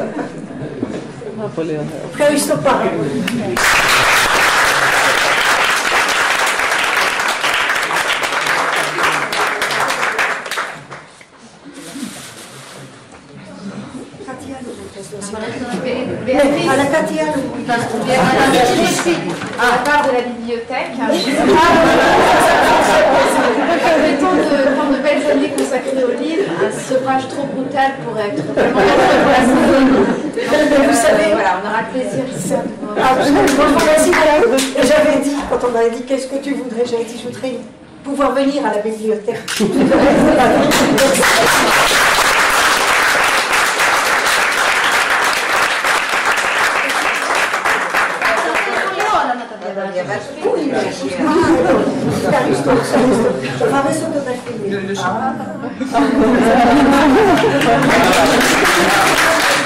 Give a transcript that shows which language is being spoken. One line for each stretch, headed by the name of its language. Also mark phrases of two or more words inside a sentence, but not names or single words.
Greek: Ευχαριστώ πάρα πολύ. Αλλά κάτι άλλο.
French: À part de la bibliothèque, le temps de prendre de belles années consacrées au livre, un sevrage trop brutal pourrait être vraiment pour la santé. Vous savez, voilà, on aura le plaisir. J'avais dit, quand on m'avait dit qu'est-ce que tu voudrais, j'avais dit je voudrais pouvoir venir à la bibliothèque.
Greek: Ευχαριστώ. Θα βαρέσω το δαχτυλί.